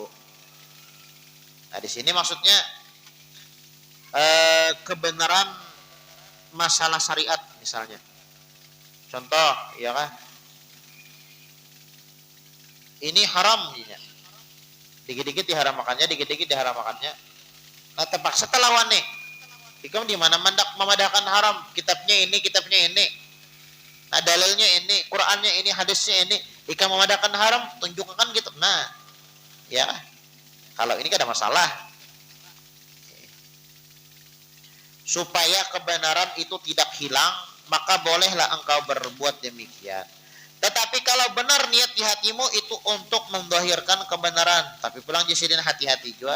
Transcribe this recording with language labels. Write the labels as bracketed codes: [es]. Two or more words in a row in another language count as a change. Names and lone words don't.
[id] Nah, di sini maksudnya kebenaran masalah syariat misalnya. Contoh, ya kan? Ini haram ya. Dikit-dikit diharamkannya, dikit-dikit diharamkannya. [bjn] Nah, terpaksa telawan nih. Ikam di mana memadahkan haram? [id] Kitabnya ini. Nah, dalilnya ini, Qur'annya ini, hadisnya ini. [bjn] Ikam memadahkan haram, [id] tunjukkan gitu. Nah, ya. Kalau ini kan ada masalah. Supaya kebenaran itu tidak hilang, maka bolehlah engkau berbuat demikian. Tetapi kalau benar niat di hatimu itu untuk menzahirkan kebenaran, tapi pulang jisidin hati-hati juga.